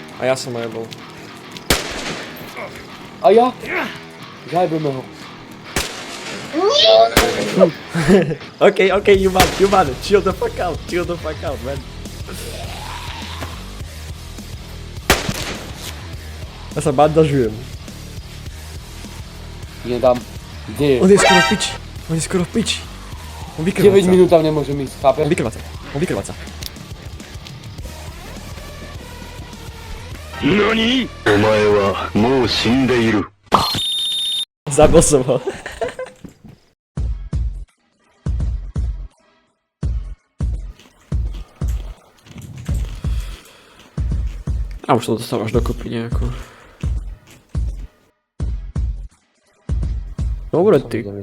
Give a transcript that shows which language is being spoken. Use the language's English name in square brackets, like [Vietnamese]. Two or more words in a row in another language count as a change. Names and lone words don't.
[Slovak] A ja som aj bol. A ja? Zajebeme ho. [English] Okay, you man. Chill the fuck out, man. [Slovak] Ja sa bandažujem. Nedám. Kde je? On je skoro v piči. On vykrváca. 9 minút tam nemôžem ísť, chápeš? On vykrváca. NANI?! [Japanese] お前はもう死んでいる。 [Slovak] Zabil som ho. A už to dostávaš dokopy nejako. Dobre ty.